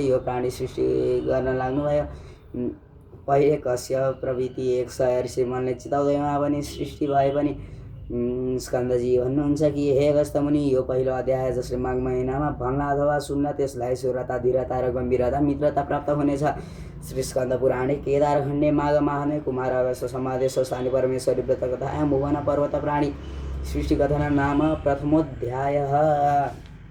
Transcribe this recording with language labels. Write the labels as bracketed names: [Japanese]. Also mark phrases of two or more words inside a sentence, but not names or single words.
[Nepali] यो प्राणी सृष्टि गर्न लाग्नुभयो। पहिले कश्यप प्रभृति 100 ऋषि मनले चिताउँदैमा पनि सृष्टि भए पनि स्कन्दजी भन्नुहुन्छ कि हे अगस्त्य मुनि, यो पहिलो अध्याय जसले माघ महिनामा भन्ला अथवा सुन्न त्यसलाई सुरता, धीरता र गम्भीरता, मित्रता प्राप्त हुनेछ। [Sanskrit] श्री स्कन्द पुराणे केदार खण्डे माघ माहने कुमार अगस्त समादेश स्थानीय परमेश्वरी व्रत कथा भुवन पर्वत प्राणी सृष्टि कथन नाम प्रथमोध्याय।